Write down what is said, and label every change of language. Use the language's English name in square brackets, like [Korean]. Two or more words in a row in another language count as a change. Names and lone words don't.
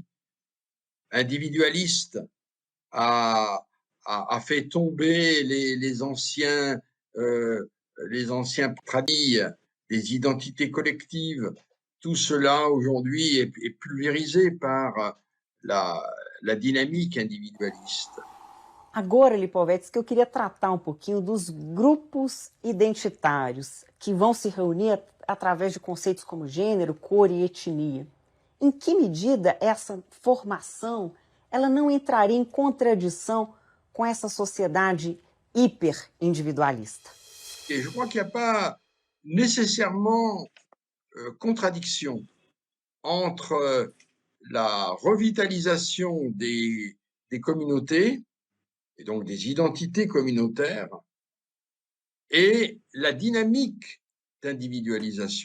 [French] Individualiste, a fait tomber les anciens tradis, les identités collectives. Tout cela aujourd'hui est pulvérisé par la dynamique individualiste. [Portuguese] Agora, Lipovetsky, eu queria tratar um pouquinho dos grupos identitários que vão se reunir através de conceitos como gênero, cor e etnia. Em que medida essa formação ela não entraria em contradição com essa sociedade hyper-individualiste? [French] Et je crois qu'il n'y a pas nécessairement contradiction entre la revitalisation des communautés, et donc des identités communautaires, et la dynamique d'individualisation.